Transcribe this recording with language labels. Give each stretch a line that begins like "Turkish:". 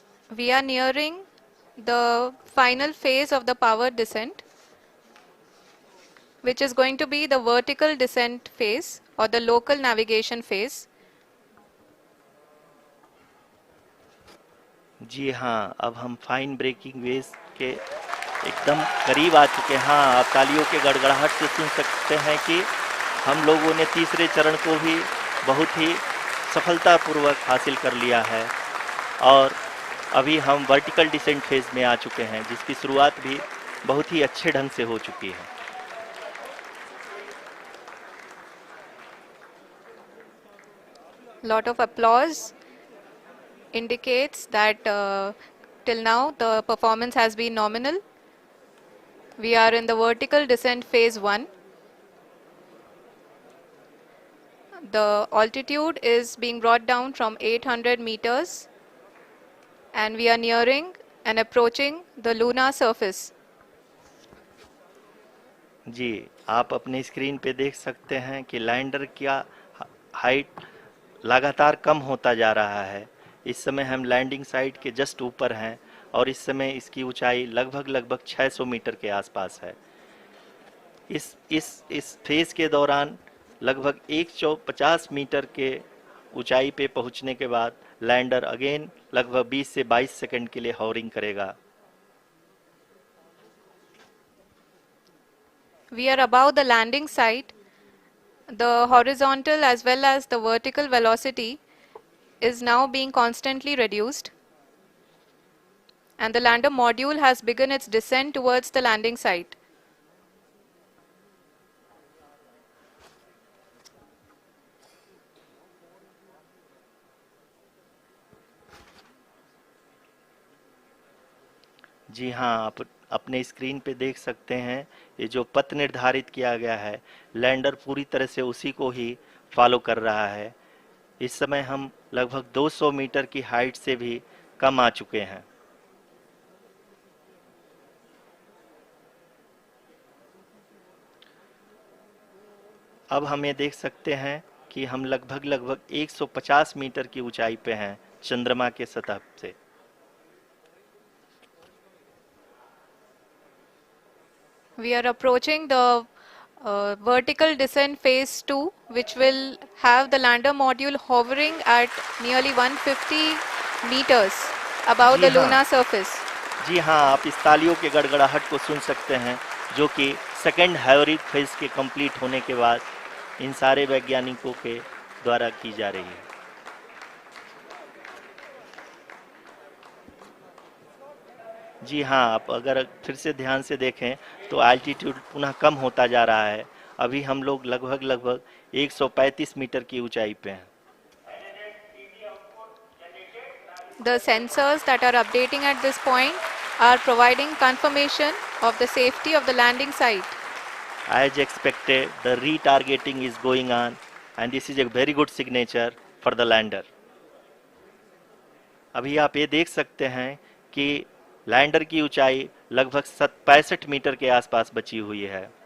English: We are nearing the final phase of the power descent, which is going to be the vertical descent phase or the local navigation phase.
Hindi: जी हाँ, अब हम fine breaking waves के एकदम करीब आ चुके हैं। हाँ, आप तालियों के गड़गड़ाहट से सुन सकते हैं कि हम लोगों ने तीसरे चरण को भी बहुत ही सफलतापूर्वक हासिल कर लिया है और अभी हम वर्टिकल डिसेंट फेज में आ चुके हैं, जिसकी शुरुआत भी बहुत ही अच्छे ढंग से हो चुकी है।
English: Lot of applause indicates that till now the performance has been nominal. We are in the vertical descent phase 1. The altitude is being brought down from 800 meters and we are nearing and approaching the lunar surface.
Hindi: जी, आप अपने screen पे देख सकते हैं कि lander का height लगातार कम होता जा रहा है। इस समय हम लैंडिंग साइट के जस्ट ऊपर हैं और इस समय इसकी ऊंचाई लगभग लगभग 600 मीटर के आसपास है। इस फेज के दौरान लगभग 150 मीटर के ऊंचाई पे पहुंचने के बाद लैंडर अगेन लगभग 20 से 22 सेकंड के लिए हॉवरिंग करेगा।
English: We are above the landing site. The horizontal as well as the vertical velocity is now being constantly reduced. And the lander module has begun its descent towards the landing site.
Hindi: जी हाँ, आप अपने screen पे देख सकते हैं ये जो पथ निर्धारित किया गया है, लैंडर पूरी तरह से उसी को ही फॉलो कर रहा है। इस समय हम लगभग 200 मीटर की हाइट से भी कम आ चुके हैं। अब हम ये देख सकते हैं कि हम लगभग लगभग 150 मीटर की ऊंचाई पे हैं चंद्रमा के सतह से।
English: We are approaching the vertical descent phase 2, which will have the lander module hovering at nearly 150 meters above
Hindi: ji
English: the
Hindi: हाँ,
English: lunar surface.
Hindi: जी हाँ, आप इस तालियों के गड़गड़ाहट को सुन सकते हैं, जो कि सेकेंड हैवरिक फेज के कंप्लीट होने के बाद इन सारे वैज्ञानिकों के द्वारा की जा रही है। जी हाँ, आप अगर फिर से ध्यान से देखें तो एल्टीट्यूड पुनः कम होता जा रहा है। अभी हम लोग लगभग लगभग 135 मीटर की ऊंचाई पे हैं।
English: The sensors that are updating at this point are providing confirmation of the safety of the landing site. As expected, the retargeting is going on and this is a very good signature for the lander.
Hindi: अभी आप ये देख सकते हैं कि lander की ऊंचाई लगभग 65 मीटर के आसपास बची हुई है।